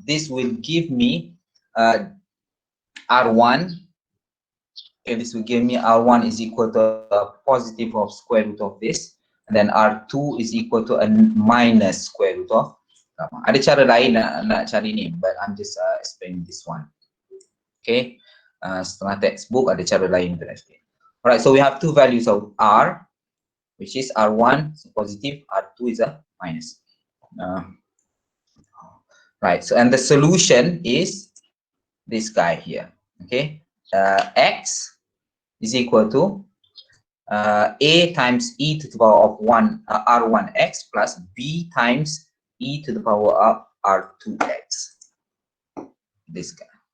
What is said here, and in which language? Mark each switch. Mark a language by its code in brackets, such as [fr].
[en] This will give me R1. Okay, this will give me R1 is equal to a positive of square root of this. And then R2 is equal to a minus square root of gamma. [ms] Ada cara lain nak cari ni, [en] but I'm just explaining this one. [ms] Okay, setelah textbook ada cara lain untuk explain. [en] Alright, so we have two values of R, which is R1 is positive, R2 is a minus. Right, so and the solution is this guy here. Okay, x is equal to a times e to the power of R1x plus b times e to the power of R2x. This guy.